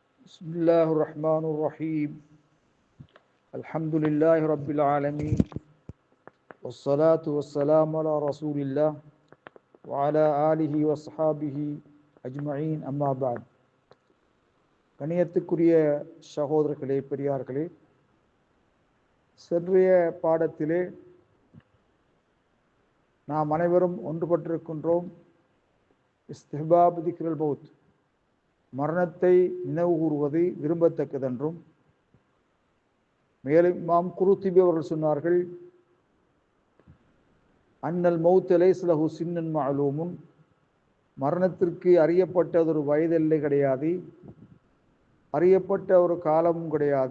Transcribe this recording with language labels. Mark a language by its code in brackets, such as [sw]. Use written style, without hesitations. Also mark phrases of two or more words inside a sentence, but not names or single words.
[ar] بسم الله الرحمن الرحيم الحمد لله رب العالمين والصلاة والسلام على رسول الله وعلى آله وصحابه أجمعين أما بعد [ta] கணியத்துக்குரிய சகோதரர்களே, பெரியார்களே, சென்றைய பாடத்திலே நாம் அனைவரும் ஒன்றுபட்டிருக்கின்றோம். [ar] استحباب ذكر الموت, [ta] மரணத்தை நினைவு கூறுவது விரும்பத்தக்கதென்றும், மேலும் இமாம் குருத்துபி அவர்கள் சொன்னார்கள், [ar] أن الموت ليس له سن معلوم, [ta] மரணத்திற்கு அறியப்பட்டதொரு வயதெல்லை கிடையாது, அறியப்பட்ட ஒரு காலமும் கிடையாது.